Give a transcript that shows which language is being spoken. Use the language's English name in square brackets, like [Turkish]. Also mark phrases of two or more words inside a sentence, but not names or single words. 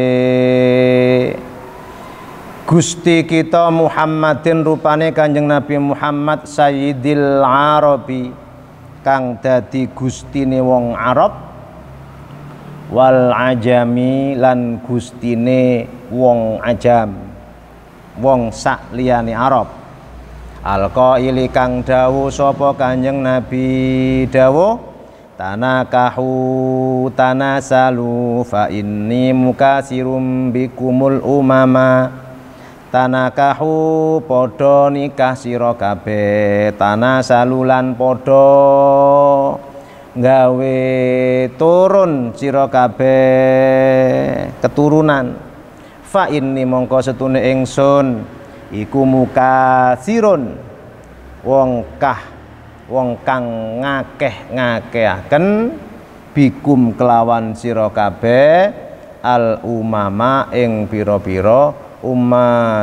[Javanese] Gusti kita Muhammadin rupane Kanjeng Nabi Muhammad Sayyidil Arabi kang dadi gustine wong Arab [Arabic] والعجم [Javanese] lan gustine wong ajam wong sak liyane Arab Al-qaili kang dawuh sapa Kanjeng Nabi dawuh [Arabic] تناكحوا تناسلوا فإني مكاثر بكم الأمم. [Javanese] Tanakahu padha nikah sira kabeh, tanasalulan padha gawe turun sira kabeh keturunan. [Arabic] فإني [Javanese] mongko setune ingsun iku mukasirun wong kang ngakeh-ngakehaken bikum kelawan sira kabeh [Arabic] الأمم [Javanese] ing pira-pira umat.